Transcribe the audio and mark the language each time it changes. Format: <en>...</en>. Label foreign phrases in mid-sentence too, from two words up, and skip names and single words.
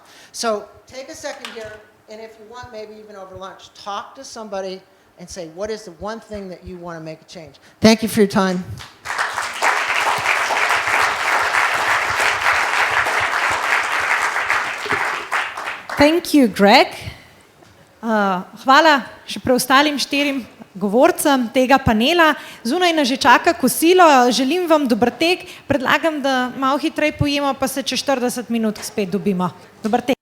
<en>So take a second here, and if you want, maybe even over lunch, talk to somebody and say, what is the one thing that you want to make a change? Thank you for your time. Thank you, Greg.</en> <sl>Hvala še preostalim 4 govorcem tega panela. Zunaj nas že čaka kosilo. Želim vam dober tek. Predlagam, da malo hitreje pojemo, pa se čez 40 minut spet dobimo. Dober tek.</sl>